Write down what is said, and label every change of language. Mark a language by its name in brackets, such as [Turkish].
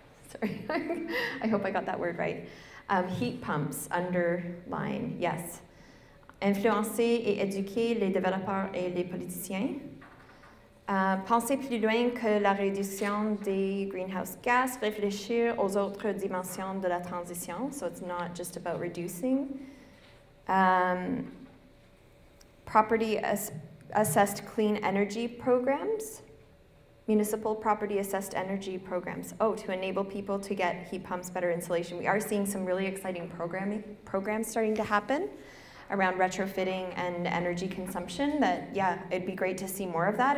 [English] Sorry, I hope I got that word right. Heat pumps, underline, yes. [French] Influencer et éduquer les développeurs et les politiciens. Penser plus loin que la réduction des greenhouse gas, réfléchir aux autres dimensions de la transition. [English] So it's not just about reducing. Property assessed clean energy programs. Municipal property assessed energy programs. Oh, to enable people to get heat pumps, better insulation. We are seeing some really exciting programs starting to happen around retrofitting and energy consumption that, yeah, it'd be great to see more of that.